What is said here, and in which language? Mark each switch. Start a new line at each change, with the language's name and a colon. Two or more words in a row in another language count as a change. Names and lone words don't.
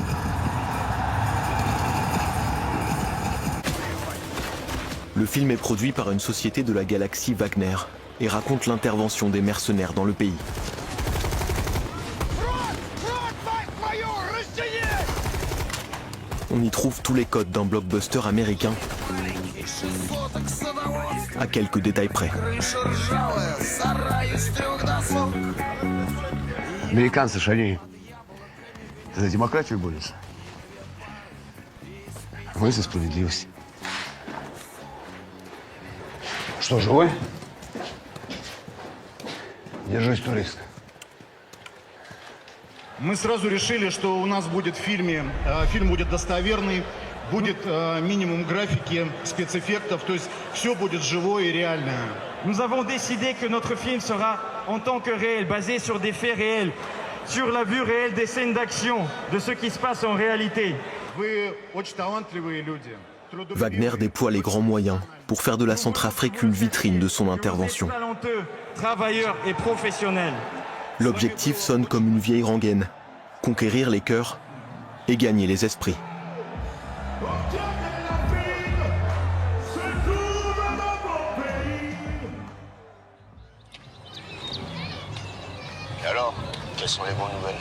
French: Le film est produit par une société de la galaxie Wagner et raconte l'intervention des mercenaires dans le pays. On y trouve tous les codes d'un blockbuster américain, à quelques détails près.
Russian: Американцы шалеют. За демократию борются. Мы за справедливость. Что, живой? Держись, турист. Мы сразу решили, что у нас будет в фильме, фильм будет достоверный, будет минимум графики, спецэффектов, то есть все будет живое и реальное.
French: Nous avons décidé que notre film sera en tant que réel, basé sur des faits réels, sur la vue réelle des scènes d'action, de ce qui se passe en réalité.
Russian: Вы очень талантливые люди.
French: Wagner déploie les grands moyens pour faire de la Centrafrique une vitrine de son intervention. Talentueux, travailleurs et professionnels. L'objectif sonne comme une vieille rengaine, conquérir les cœurs et gagner les esprits. Et alors, quelles sont les bonnes nouvelles?